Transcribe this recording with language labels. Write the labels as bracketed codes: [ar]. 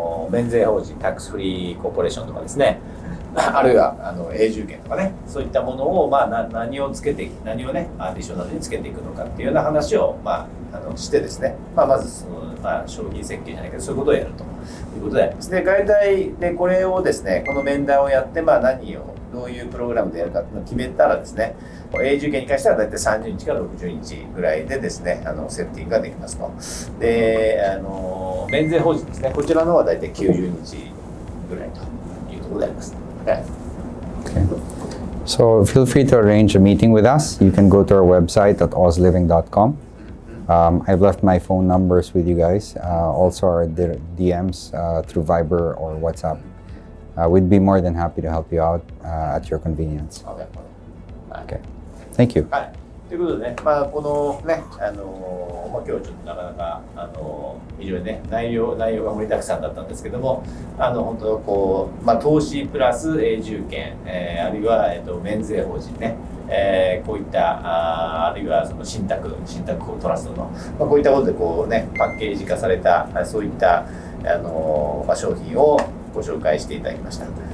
[ja] 免税法人タックスフリーコーポレーションとかですね、あるいは永住権とかね、そういったものを何をつけて何をねアディショナルにつけていくのかっていうような話をしてですね、まずその商品設計じゃないけどそういうことをやるということであります。で大体でこれをですねこの面談をやって何をどういうプログラムでやるかっていうのを決めたらですね、永住権に関しては大体30日から60日ぐらいでですねセッティングができますと。で免税法人ですね、こちらの方は大体90日ぐらいというところであります。 [en] Okay. So feel free to arrange a meeting with us. You can go to our website at ozliving.com. I've left my phone numbers with you guys, also our DMs through Viber or WhatsApp. We'd be more than happy to help you out at your convenience. Okay. Thank you. [ja] ということでね、このね、今日ちょっとなかなか非常にね内容が盛りだくさんだったんですけども、本当こう投資プラス永住権、あるいは免税法人ね、こういったあるいはその信託トラストの、こういったことでこうねパッケージ化されたそういった商品をご紹介していただきました。